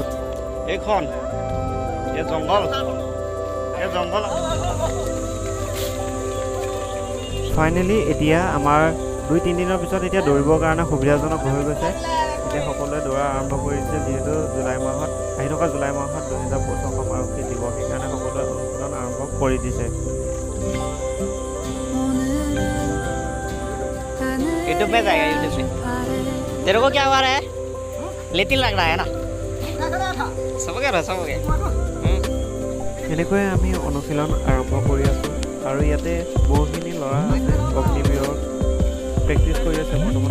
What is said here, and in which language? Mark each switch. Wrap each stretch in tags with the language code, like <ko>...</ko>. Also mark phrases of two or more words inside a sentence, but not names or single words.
<as>এইখন এই জংঘল ফাইনেলি এতিয়া আমাৰ 2-3 দিনৰ পিছত এতিয়া দৌৰিবৰ কাৰণে সুবিধাজনক হৈ গৈছে। এতিয়া সকলোৱে দৌৰা আৰম্ভ কৰিছে, যিহেতু জুলাই মাহত 2025 অসম আৰক্ষী দিৱস, সেইকাৰণে সকলোৱে অনুশীলন আৰম্ভ কৰি দিছে।</as> <hi>यूट्यूब में जाएगा, यूट्यूब पे। तेरे को क्या हुआ है? लेतिन लग रहा है ना? सब हो गया।</hi> <as>এনেকৈয়ে আমি অনুশীলন আৰম্ভ কৰি আছোঁ আৰু ইয়াতে বহুখিনি ল'ৰা আছে অগ্নিবীৰৰ প্ৰেক্টিছ কৰি আছে বৰ্তমান।</as>